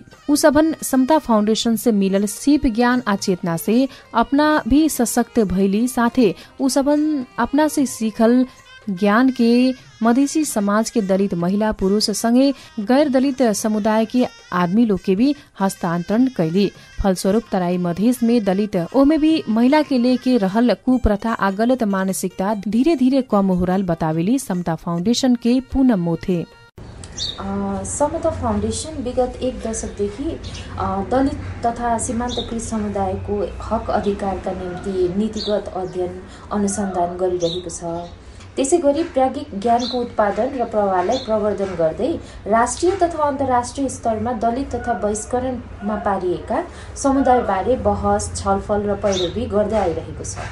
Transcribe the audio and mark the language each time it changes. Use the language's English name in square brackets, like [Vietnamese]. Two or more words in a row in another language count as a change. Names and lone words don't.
[Bhojpuri] उ सबन समता फाउंडेशन से मिलल सीप ज्ञान आ चेतना से अपना भी सशक्त भइली, साथे उ सबन अपना से सीखल ज्ञान के मधेसी समाज के दलित महिला पुरुष संगे गैर दलित समुदाय के आदमी लोग के भी हस्तांतरण कैली। फलस्वरूप तराई मधेश में दलित ओमे भी महिला के लेके रहल कुप्रथा आ गलत मानसिकता धीरे धीरे कम हो रहल बतावेली समता फाउंडेशन के पूनम मोथे। [Nepali] समता फाउंडेशन विगत 1 दशकदेखि दलित तथा सीमान्तकृत समुदायको हक अधिकारका निम्ति नीतिगत अध्ययन अनुसन्धान गरिरहेको छ। त्यसैगरी प्राज्ञिक ज्ञानको उत्पादन र प्रवाहलाई प्रवर्धन गर्दै राष्ट्रिय तथा अन्तर्राष्ट्रिय स्तरमा दलित तथा बहिष्करणमा पारिएका समुदायबारे बहस, छलफल र पैरवी गर्दै आइरहेको छ।